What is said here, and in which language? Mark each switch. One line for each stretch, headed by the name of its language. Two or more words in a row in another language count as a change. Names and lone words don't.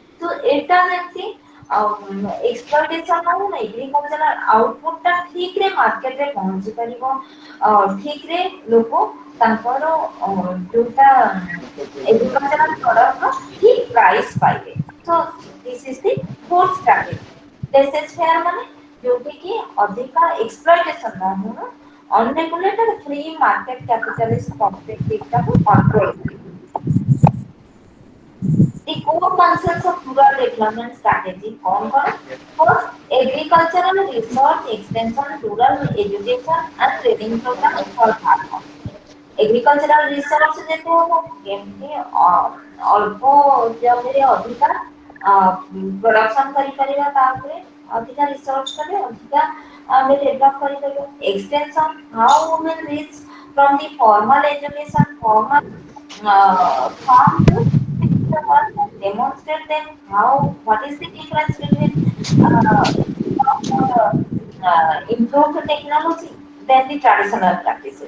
Odia: ତ ଏଇଟା ଯେମିତି ଏକ୍ସପ୍ଲଏଟେସନ ହଉ ନା
English: agricultural output
Odia: ଟା ଠିକ ରେ ମାର୍କେଟରେ ପହଞ୍ଚି ପାରିବ, ଠିକ ରେ ଲୋକ ତାଙ୍କର ଯୋଉଟା
English: agricultural product
Odia: ଠିକ ପ୍ରାଇସ୍ ପାଇବେ। ତ
English: this is the fourth strategy.
French: laissez faire
Odia: ମାନେ ଯୋଉଠି କି ଅଧିକା ଏକ୍ସପ୍ଲଏଟେସନ ନ ହଉ,
English: unregulated free market capitalist perspective
Odia: ଟାକୁ କଣ୍ଟ୍ରୋଲ କରିବ।
English: The core concepts of rural development strategy
Odia: କଣ କଣ?
English: First, agricultural research extension, rural education and training programs for farmers. Agricultural research
Odia: ଯେହେତୁ କେମିତି ଅଳ୍ପ ଜମିରେ ଅଧିକା ପ୍ରଡକ୍ସନ କରିପାରିବା, ତା ଉପରେ ଅଧିକା ରିସର୍ଚ୍ଚ କଲେ ଅଧିକା ଆମେ ଡେଭଲପ କରିପାରିବା। ଏକ୍ସଟେନସନ,
English: how women reach from the formal education, formal farm to the work and demonstrate them what is the difference between improved technology than the traditional practices.